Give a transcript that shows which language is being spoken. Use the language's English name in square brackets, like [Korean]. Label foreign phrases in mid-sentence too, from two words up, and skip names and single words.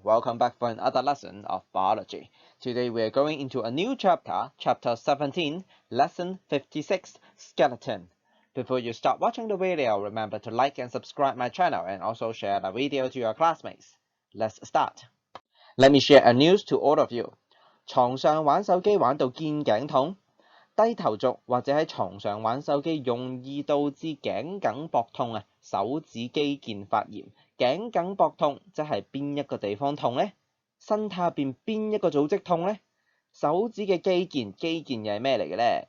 [English] Welcome back for another lesson of biology. Today we are going into a new chapter, chapter 17, lesson 56, skeleton. Before you start watching the video, remember to like and subscribe my channel and also share the video to your classmates. Let's start. Let me share a news to all of you. [Cantonese] 床上玩手機玩到肩頸痛，低頭族或者喺床上玩手機容易導致頸梗膊痛啊，手指肌腱發炎。頸梗膊痛即係邊一個地方痛呢？身體入邊邊一個組織痛呢？手指嘅肌腱又係咩嚟嘅呢？